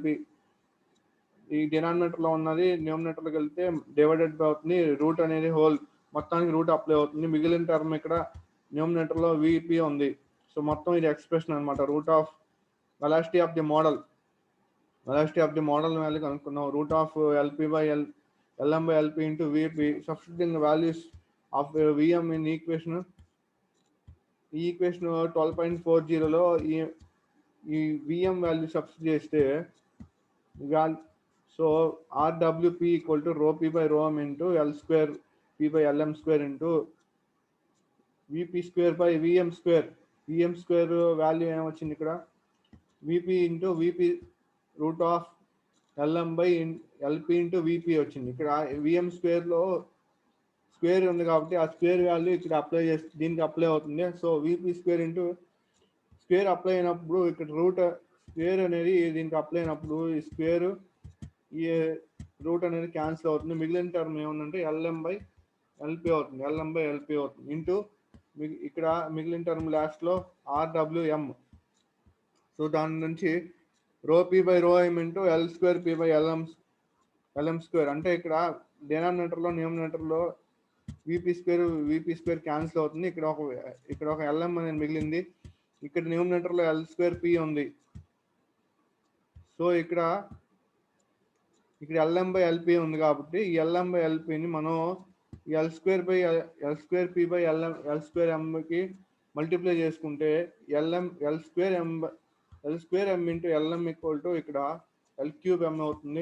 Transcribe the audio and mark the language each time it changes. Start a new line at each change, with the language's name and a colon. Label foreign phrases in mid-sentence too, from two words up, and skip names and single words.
Telugu: ఈ డినామినేటర్లో ఉన్నది న్యూమినేటర్లోకి వెళ్తే
English: divided by
Telugu: అవుతుంది. రూట్ అనేది హోల్ మొత్తానికి రూట్ అప్లై అవుతుంది. మిగిలిన టర్మ్ ఇక్కడ న్యూమినేటర్లో Vp ఉంది. సో మొత్తం ఇది ఎక్స్ప్రెషన్ అనమాట.
English: velocity of the model value
Telugu: కనుక్కున్నాం. √Lp/Lm/Lp × Vp.
English: substituting the values of Vm in equation 12.40
Telugu: ఈ Vm వాల్యూ సబ్స్టిట్యూట్ చేస్తే సో RWP = ρP/ρm × L2p/Lm² Vp²/Vm². Vm² వాల్యూ ఏమొచ్చింది ఇక్కడ Vp × Vp√Lm/Lp × Vp వచ్చింది. ఇక్కడ Vm²లో స్క్వేర్ ఉంది కాబట్టి ఆ
English: square value
Telugu: ఇక్కడ దీనికి అప్లై అవుతుంది. సో Vp² స్క్వేర్ అప్లై అయినప్పుడు ఇక్కడ రూట్ స్క్వేర్ అనేది దీనికి అప్లై అయినప్పుడు ఈ స్క్వేర్ ఈ రూట్ అనేది క్యాన్సిల్ అవుతుంది. మిగిలిన టర్మ్ ఏముందంటే Lm/Lp అవుతుంది. ఇంటూ ఇక్కడ మిగిలిన టర్మ్ లాస్ట్లో RWM. సో దాని నుంచి ρP/ρm × L2p/Lm² అంటే ఇక్కడ డినామినేటర్లో న్యూమినేటర్లో Vp² క్యాన్సిల్ అవుతుంది. ఇక్కడ ఒక Lm అనేది మిగిలింది. ఇక్కడ న్యూమినేటర్లో L2p ఉంది. సో ఇక్కడ Lm/Lp ఉంది కాబట్టి ఈ Lm/Lpని మనం L2p/Lm/Lm మల్టిప్లై చేసుకుంటే L2m × ఇక్కడ L3m అవుతుంది.